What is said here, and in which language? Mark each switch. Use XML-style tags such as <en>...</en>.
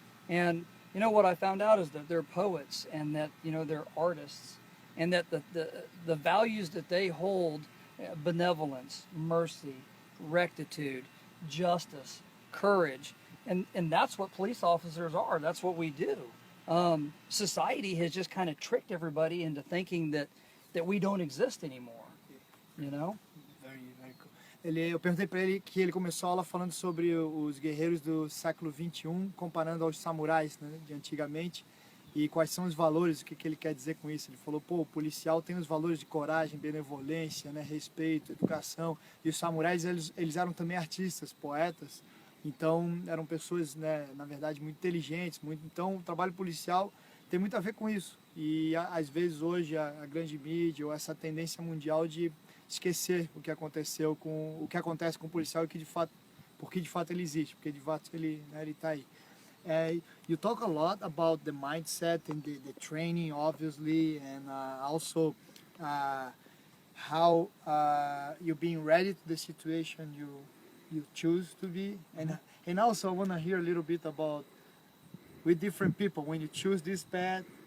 <en>And what I found out is that they're poets and that they're artists, and that the values that they hold, benevolence, mercy, rectitude, justice, courage, and that's what police officers are. That's what we do. Society has just kind of tricked everybody into thinking that we don't exist anymore. Very cool.</en> <pt>Eu perguntei para ele que ele começou a aula falando sobre os guerreiros do século XXI, comparando aos samurais, né, de antigamente, e quais são os valores, o que ele quer dizer com isso. Ele falou, o policial tem os valores de coragem, benevolência, né, respeito, educação, e os samurais, eles eram também artistas, poetas, então eram pessoas, né, na verdade, muito inteligentes, então o trabalho policial tem muito a ver com isso. E às vezes hoje a grande mídia ou essa tendência mundial de esquecer o que aconteceu o que acontece com o policial e porque de fato ele existe, porque de fato ele está aí.</pt> <en>You talk a lot about the mindset and the training, obviously, and also how you being ready to the situation you choose to be, and also I want to hear a little bit about with different people when you choose this path.</en>